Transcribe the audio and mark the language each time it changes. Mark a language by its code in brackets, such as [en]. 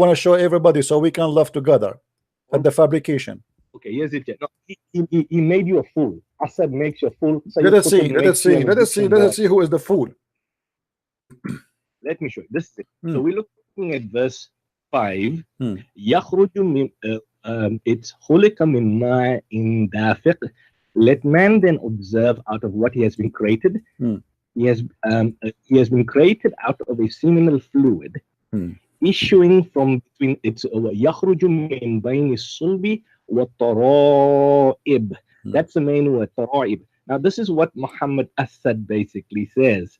[en] want to show everybody so we can laugh together at the fabrication. Okay, here's it. No, he made you a fool. Asad makes you a fool. Let us see. Let us see. Let us see. Let us see who is the fool. Let me show you. This is it. Hmm. So we're looking at verse 5. Hmm. [ar] يخرج من [en] it's [ar] خلق من ماء دافق. [en] Let man then observe out of what he has been created. Hmm. He has been created out of a seminal fluid Hmm. issuing from between it's [ar] يخرج من بين الصلب والترائب. Hmm. [en] That's the main word, ترائب. Now this is what Muhammad Asad basically says.